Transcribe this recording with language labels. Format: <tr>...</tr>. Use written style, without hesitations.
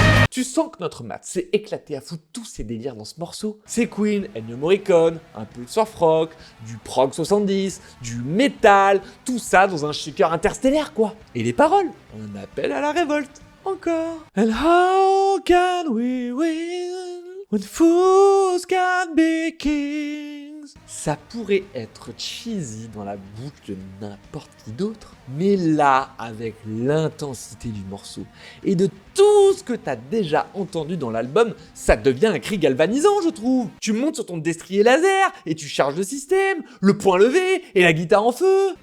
<fr>Tu sens que notre Matt s'est éclaté à foutre tous ses délires dans ce morceau. C'est Queen, Ennio Morricone, un peu de surf rock, du prog 70, du métal, tout ça dans un shaker interstellaire quoi. Et les paroles, un appel à la révolte. Encore.</fr> <en>And how can we win when fools can be kings?</en> <fr>Ça pourrait être cheesy dans la bouche de n'importe qui d'autre, mais là, avec l'intensité du morceau et de tout ce que t'as déjà entendu dans l'album, ça devient un cri galvanisant, je trouve. Tu montes sur ton destrier laser et tu charges le système, le poing levé et la guitare en feu.</fr>